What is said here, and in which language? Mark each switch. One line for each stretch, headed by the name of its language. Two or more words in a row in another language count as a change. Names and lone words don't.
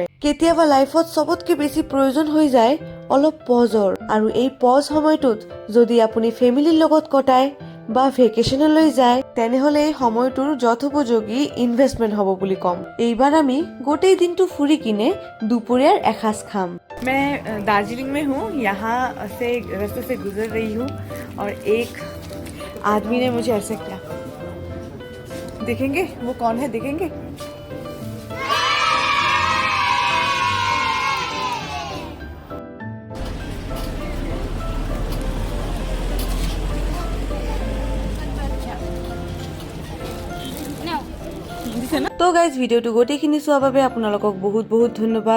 Assamese: কেতিয়াবা লাইফত চবতকে বেছি প্ৰয়োজন হৈ যায় অলপ পজৰ, আৰু এই পজ সময়টোত যদি আপুনি ফেমিলিৰ লগত কটায় বা ভেকেশ্যনলৈ যায়, তেনেহ'লে এই সময়টোৰ যথোপযোগী ইনভেষ্টমেণ্ট হ'ব বুলি ক'ম। এইবাৰ আমি গোটেই দিনটো ফুৰি কিনে দুপৰীয়াৰ এসাঁজ খাম।
Hindi: मैं दार्जिलिंग में हूँ, यहाँ से रास्ते से गुजर रही हूँ और एक आदमी ने मुझे ऐसे किया। देखेंगे वो कौन है, देखेंगे?
Assamese: তো গাইজ, ভিডিঅ'টো গোটেইখিনি চোৱাৰ বাবে আপোনালোকক বহুত বহুত ধন্যবাদ।